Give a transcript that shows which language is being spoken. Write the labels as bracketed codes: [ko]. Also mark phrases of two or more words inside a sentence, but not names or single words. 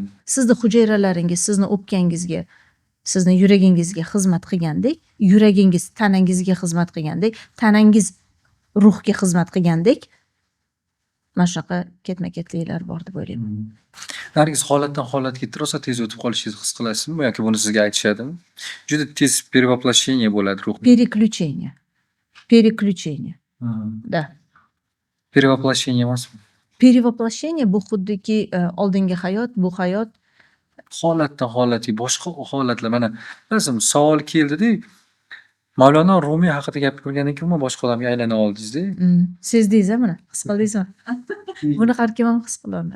[uz] Sizni hujayralaringiz sizni o'pkangizga, sizni yuragingizga xizmat qilgandek, yuragingiz tanangizga xizmat qilgandek, tanangiz ruhga xizmat qilgandek, mana shunaqa ketma-ketliklar bor deb o'ylayman. Nargiz holatdan holatga rosa tez o'tib qolishingizni his qilasizmi yoki buni sizga aytishadimi? Juda tez перевоплощение bo'ladi ruh. [ru] Переключение. Да. [uz] Перевоплощение emasmi? Перевоплощение bu xuddiki oldingi hayot, bu hayot. Holatdan holatga boshqa holatlar mana bilasizmi savol keldida Mavlono Rumiy haqida gapirgandan keyin boshqa odamga aylana oldingiz-da. Sezdingiz-a buni? His qildingizmi? Buni har kim ham his qilolmaydi.